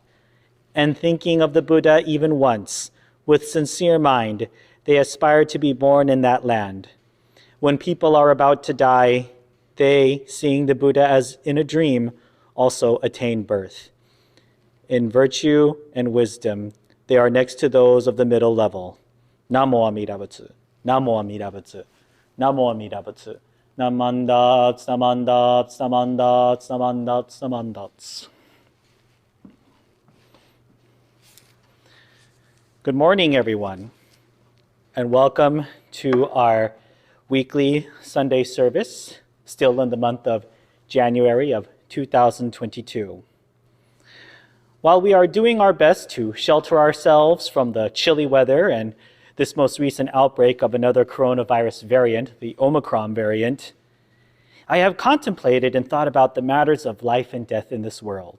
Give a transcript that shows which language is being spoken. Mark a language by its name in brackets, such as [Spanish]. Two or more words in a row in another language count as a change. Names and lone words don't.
[English] And thinking of the Buddha even once, with sincere mind, they aspire to be born in that land. When people are about to die, they, seeing the Buddha as in a dream, also attain birth. In virtue and wisdom, they are next to those of the middle level. [Sanskrit] Namo Amida Buddha, Namo Amida Buddha, Namo Amida Buddha. [Japanese] Namandats, namandats, namandats, namandats, namandats. [English] Good morning, everyone, and welcome to our weekly Sunday service, still in the month of January of 2022. While we are doing our best to shelter ourselves from the chilly weather and this most recent outbreak of another coronavirus variant, the Omicron variant, I have contemplated and thought about the matters of life and death in this world.